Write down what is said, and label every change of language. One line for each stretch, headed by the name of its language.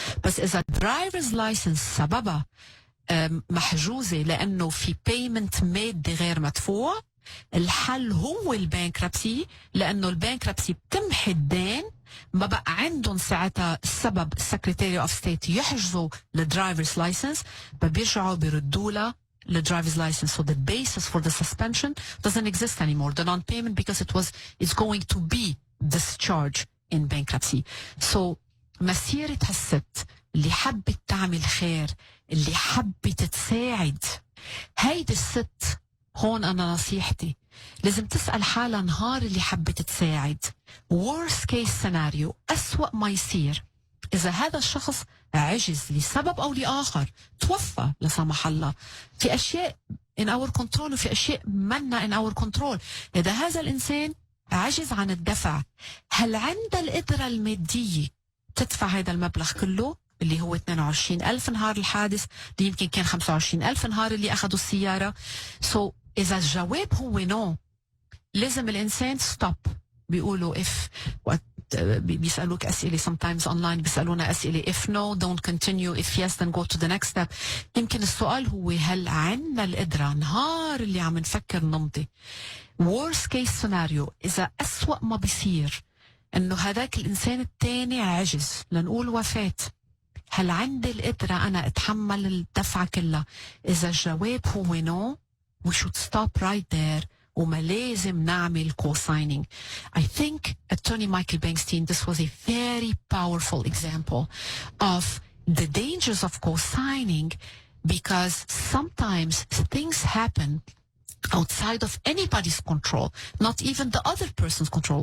Arabic: بس إذا الدرايفرز لايسنس سببها محجوزة لأنه في بيمنت مادي غير مدفوع، الحل هو البانكربسي، لأنه البانكربسي بتمحي الدين. ما بقى عندهم ساعتها السبب السكرتاري اوف ستيت يحجزوا الدرايفرز لايسنس، بيرجعوا بيردوا له
English: the driver's license. So the basis for the suspension doesn't exist anymore. The non-payment, because it's going to be discharged in bankruptcy.
Arabic: So مسيرة هالست اللي حبت تعمل خير، اللي حبت تساعد، هيدي الست هون أنا نصيحتي لازم تسأل حالها نهار اللي حبت تساعد،
English: worst case scenario،
Arabic: أسوأ ما يصير إذا هذا الشخص عجز لسبب أو لآخر، توفى لا سمح الله. في أشياء
English: in our control
Arabic: وفي أشياء منا in our control. إذا هذا الإنسان عجز عن الدفع، هل عند القدرة المادية تدفع هذا المبلغ كله اللي هو 22,000 نهار الحادث، اللي يمكن كان 25,000 نهار اللي أخذوا السيارة؟ إذا الجواب هو نو، لازم الإنسان stop. بيقولوا
English: if
Arabic: بيسألوك أسئلة
English: sometimes online،
Arabic: بيسألونا أسئلة
English: if no don't continue، if yes then go to the next step.
Arabic: يمكن السؤال هو هل عنا القدرة نهار اللي عم نفكر نمضي
English: worst case scenario،
Arabic: إذا أسوأ ما بيصير إنه هذاك الإنسان التاني عجز لنقول وفاة، هل عندي القدرة أنا أتحمل الدفعة كلها؟ إذا الجواب هو no،
English: we should stop right there
Arabic: وما لازم نعمل co-signing.
English: I think Attorney Michael Bernstein, this was a very powerful example of the dangers of co-signing, because sometimes things happen outside of anybody's control, not even the other person's control.